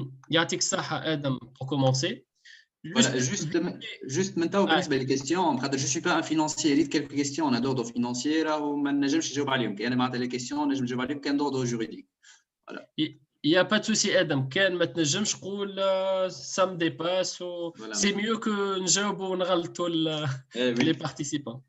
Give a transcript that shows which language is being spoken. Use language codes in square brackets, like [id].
[ar] يعطيك الصحة آدم [fr] pour commencer. Voilà, juste maintenant, [ar] بالنسبة للكيستيون خاطر [fr] je suis pas un financier. ليت quelques questions on a d'ordre financier [ar] راهو ما نجمش نجاوب عليهم. كي انا معناتها لي كيستيون نجم نجاوب عليهم كان [fr] d'ordre juridique. Voilà. Il n'y a pas de souci, Adam. [ar] كان ما تنجمش تقول [fr] ça me dépasse. C'est mieux que [ar] نجاوبوا ونغلطوا [fr] les participants.